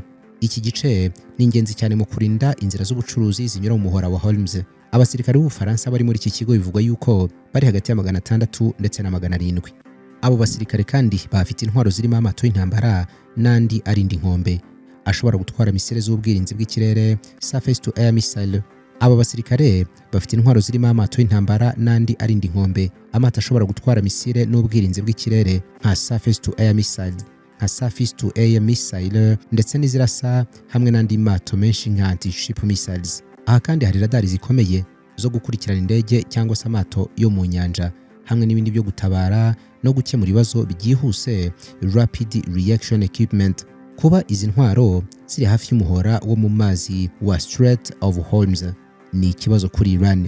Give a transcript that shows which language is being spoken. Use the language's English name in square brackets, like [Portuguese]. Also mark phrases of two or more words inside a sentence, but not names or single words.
[Kinyarwanda] Iki gice ni ingenzi cyane mu kurinda inzira z'ubucuruzi zinyura mu muhora wa Hormuz. Abasirikare b'Ubufaransa bari muri iki kigo bivugwa yuko bari hagati ya 600 ndetse na 700. Abo basirikare kandi bafite intwaro zirimo amato y'intambara n'andi arinda inkombe ashobora gutwara misile z'ubwirinzi bw'ikirere, [English] surface to air missile. [Kinyarwanda] Aba basirikare bafite intwaro zirimo amato y'intambara n'andi arinda inkombe, amato ashobora gutwara misile n'ubwirinzi bw'ikirere nka [English] surface to air missile, [Kinyarwanda] ndetse n'izirasa hamwe n'andi mato menshi nka [English] anti-ship missiles. [Kinyarwanda] Aha kandi hari radari zikomeye zo gukurikirana indege cyangwa se amato yo mu nyanja hamwe n'ibindi byo gutabara no gukemura ibibazo byihuse [English] rapid reaction equipment. [Kinyarwanda] Kuba izi ntwaro ziri hafi y'umuhora wo mu mazi wa Strait of Hormuz ni ikibazo kuri Iran.